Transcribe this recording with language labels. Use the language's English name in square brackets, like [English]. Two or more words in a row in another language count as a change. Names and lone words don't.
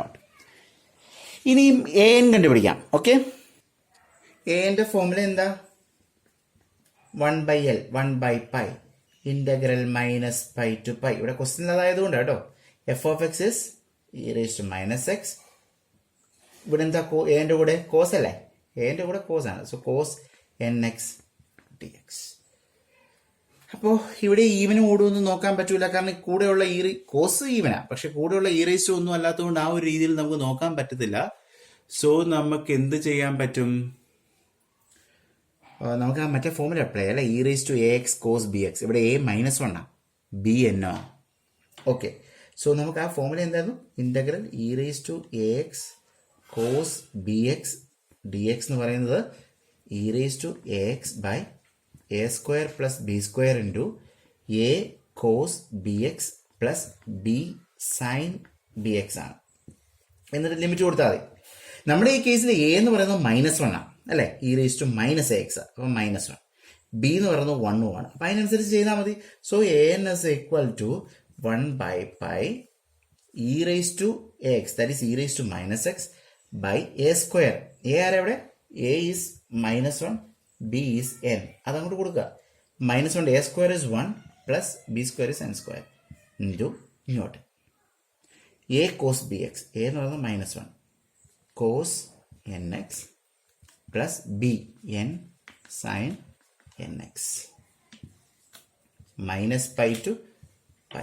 [Malayalam] ഇനിയും an കണ്ടുപിടിക്കാം. ഓക്കെ, a-ന്റെ ഫോർമുല എന്താ? [English] 1/l 1/π integral -π to π. [Malayalam] ഇവിടെ ക്വസ്റ്റ്യൻ അതായതുകൊണ്ട് കേട്ടോ. f(x) e⁻−x. ഇവിടെ എന്താ? a-ന്റെ കൂടെ കോസ് അല്ലേ? a-ന്റെ കൂടെ കോസ് ആണ്. സോ cos nx dx. അപ്പോൾ ഇവിടെ ഈവനും ഓടുമൊന്നും നോക്കാൻ പറ്റൂല, കാരണം കൂടെയുള്ള കോസ് ഈവനാ, പക്ഷെ കൂടെയുള്ള e⁻ ഒന്നും അല്ലാത്തതുകൊണ്ട് ആ ഒരു രീതിയിൽ നമുക്ക് നോക്കാൻ പറ്റത്തില്ല. സോ നമുക്ക് എന്ത് ചെയ്യാൻ പറ്റും? നമുക്ക് ആ മറ്റേ ഫോർമുല അപ്ലൈ അല്ലെ? e⁻ax cos bx. ഇവിടെ a -1 ആണ്, b n ആണ്. ഓക്കെ, സോ നമുക്ക് ആ ഫോർമുല എന്തായിരുന്നു? ഇൻ്റഗ്രൽ e⁻ax cos bx dx എന്ന് പറയുന്നത് e⁻ax/a² + b² × a cos bx + b sin bx ആണ്. എന്നിട്ട് ലിമിറ്റ് കൊടുത്താൽ മതി. നമ്മുടെ ഈ കേസിൽ a എന്ന് പറയുന്നത് -1 ആണ് അല്ലേ? e⁻−ax. അപ്പം -1. b എന്ന് പറയുന്നത് 1 ആണ്. അപ്പം അതിനനുസരിച്ച് ചെയ്താൽ മതി. [English] so an is equal to 1/π e⁻ax, that is e⁻−x by a². a [Malayalam] ആരെവിടെ? [English] a is -1, b is n. [Malayalam] അതങ്ങോട്ട് കൊടുക്കുക. [English] -1 a² is 1, plus b square is n square into ഇങ്ങോട്ട് a cos b x, എ [Malayalam] എന്ന് പറയുന്നത് [English] -1 cos n x plus b n sin n x -π to π.